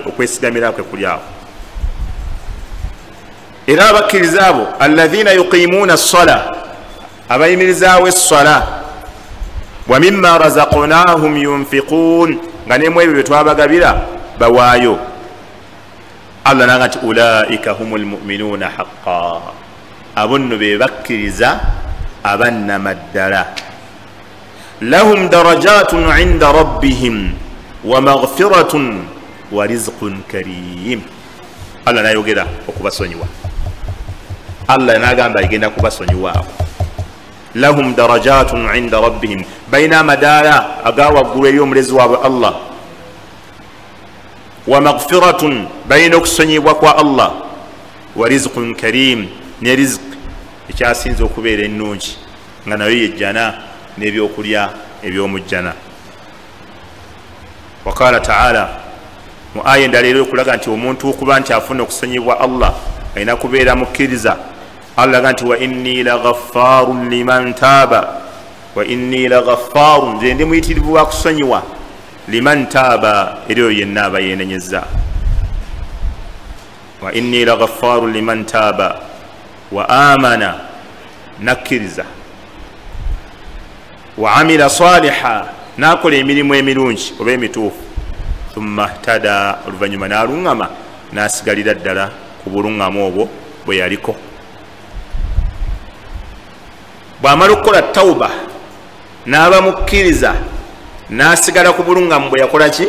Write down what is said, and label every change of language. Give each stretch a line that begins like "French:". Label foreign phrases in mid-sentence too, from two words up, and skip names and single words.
Ganda: Okwesigamira kwe kuli awo. Era abakkiriza abo
Arabic: الذين يقيمون الصلاة,
Ganda: abayimirizaawo essala,
Arabic: ومما رزقناهم ينفقون,
Ganda: nga nemu ebyo bye twabagabira bawaayo. Allah nanga nti
Arabic: أولئك هم المؤمنون حقا,
Ganda: abo nno be bakkiriza abannamaddala.
Arabic: لهم درجات عند ربهم ومغفرة ورزق كريم.
Ganda: Allah nayogera okubasonyiwa, Allah nagamba igenda kubasonyiwa abo.
Arabic: لهم درجات عند ربهم,
Ganda: baina madala agawaggulu eri omulezi waabwe Allah.
Arabic: ومغفرة,
Ganda: baina okusonyibwa kwa Allah.
Arabic: ورزق كريم,
Ganda: ne rizq ekyasinza okubeera ennungi, nga nayo yejjana n'ebyokulya ebyomujjana.
Arabic: وقال تعالى,
Ganda: mu aya endala era okulaga nti omuntu okuba nti afuna okusonyibwa Allah alina kubeera mukkiriza. Allah aga nti
Arabic: وإني لغفار لمن تاب, وإني لغفار,
Ganda: nze ndi muyitirivu wa kusonyiwa,
Arabic: لمن تاب,
Ganda: eri oyo yenna aba yeenenyezza.
Arabic: وإني لغفار لمن تاب وآمن,
Ganda: nakkiriza,
Arabic: وعمل صالحا,
Ganda: nakola emirimu emirungi oba emituufu,
Arabic: ثم اهتدى,
Ganda: oluvannyuma n'aluŋŋama n'asigalira ddala ku buluŋŋamu obwo bwe yaliko. Bw'amala okukola tawuba n'aba mukkiriza n'asigala ku buluŋŋamu bwe yakola ki?